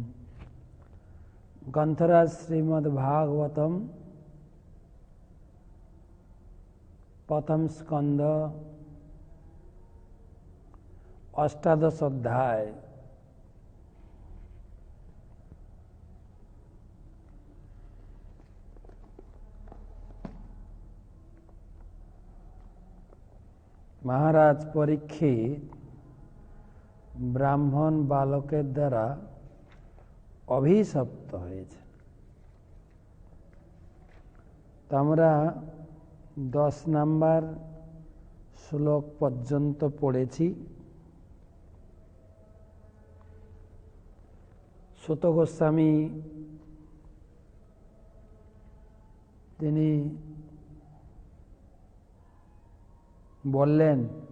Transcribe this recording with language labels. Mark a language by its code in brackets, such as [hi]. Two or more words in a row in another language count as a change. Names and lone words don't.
[sa] ग्रंथराज श्रीमद्भागवतम प्रथम स्कंद अष्टादश अध्याय। [bn] महाराज परीक्षित ব্রাহ্মণ বালকের দ্বারা অভিশপ্ত হয়েছে। তো আমরা 10 নম্বর শ্লোক পর্যন্ত পড়েছি। সুত গোস্বামী তিনি বললেন,